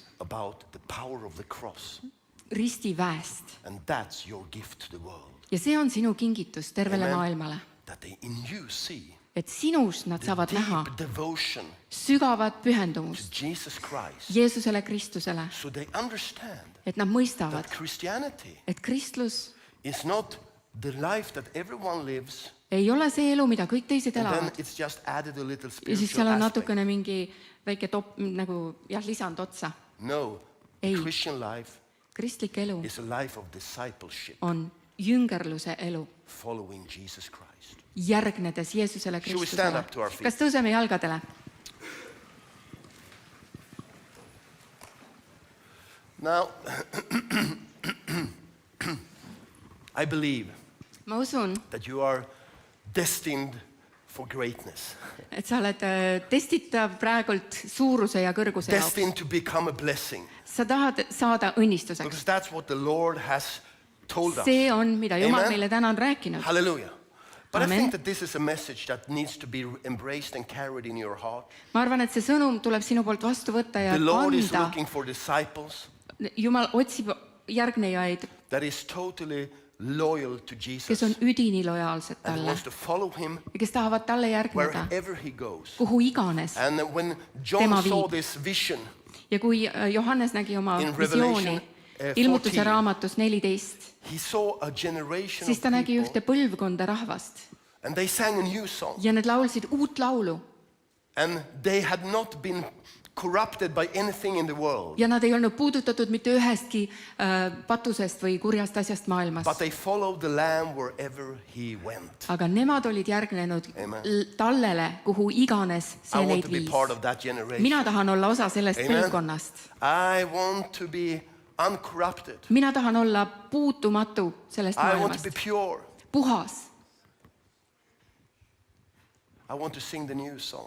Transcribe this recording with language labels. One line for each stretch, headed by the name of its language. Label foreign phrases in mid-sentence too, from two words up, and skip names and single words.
English: about the power of the cross.
Estonian: ristiväest.
English: And that's your gift to the world.
Estonian: Ja see on sinu kingitus tervele
English: Amen.
Estonian: maailmale.
English: That they in you see
Estonian: Et sinus nad
English: the
Estonian: saavad näha
English: deep devotion
Estonian: sügavat
English: to
Estonian: pühendumust
English: Jesus Christ.
Estonian: Jeesusele Kristusele.
English: So they understand
Estonian: Et nad mõistavad,
English: that Christianity
Estonian: et kristlus
English: is not the life that everyone lives,
Estonian: ei ole see elu, mida kõik teised
English: and then
Estonian: elavad.
English: it's just added a little
Estonian: Ja siis
English: spiritual
Estonian: seal on
English: aspect.
Estonian: natukene mingi väike nagu jah, lisand otsa.
English: No, the
Estonian: Ei.
English: Christian life
Estonian: Kristlik elu
English: is a life of discipleship,
Estonian: on jüngerluse elu,
English: following Jesus Christ.
Estonian: järgnedes Jeesusele
English: Shall we stand
Estonian: Kristusele.
English: up to our feet?
Estonian: Kas tõuseme jalgadele?
English: Now, I believe
Estonian: Ma usun,
English: that you are destined for greatness,
Estonian: et sa oled testitav praegult suuruse ja kõrguse jaoks.
English: destined to become a blessing,
Estonian: Sa tahad saada õnnistuseks.
English: because that's what the Lord has told us.
Estonian: See on, mida Jumal
English: Amen.
Estonian: meile täna on rääkinud.
English: Hallelujah. But I Amen. think that this is a message that needs to be embraced and carried in your heart.
Estonian: Ma arvan, et see sõnum tuleb sinu poolt vastu võtta ja
English: The Lord is
Estonian: anda.
English: looking for disciples
Estonian: Jumal otsib järgnejaid,
English: that is totally loyal to
Estonian: kes
English: Jesus
Estonian: on üdini lojaalsed
English: and
Estonian: talle
English: wants to follow him
Estonian: ja kes tahavad talle järgneda,
English: wherever he goes.
Estonian: kuhu iganes.
English: And when John
Estonian: Tema
English: saw
Estonian: viib.
English: this vision,
Estonian: Ja kui Johannes nägi oma
English: In
Estonian: visiooni
English: Revelation, 14.
Estonian: ilmutuse raamatus 14,
English: he saw a generation
Estonian: siis
English: of
Estonian: ta nägi
English: people
Estonian: ühte põlvkonda rahvast
English: and they sang a new song.
Estonian: ja nad laulsid uut laulu
English: And they had not been corrupted by anything in the world,
Estonian: ja nad ei olnud puudutatud mitte ühestki patusest või kurjast asjast maailmas.
English: but they followed the Lamb wherever he went.
Estonian: Aga nemad olid järgnenud
English: Amen.
Estonian: tallele, kuhu iganes
English: I
Estonian: see
English: want
Estonian: neid
English: to be
Estonian: viis.
English: part of that generation.
Estonian: Mina tahan olla osa sellest
English: Amen.
Estonian: põlvkonnast.
English: I want to be uncorrupted.
Estonian: mina tahan olla puutumatu sellest
English: I want to
Estonian: maailmast,
English: be pure.
Estonian: puhas.
English: I want to sing the new song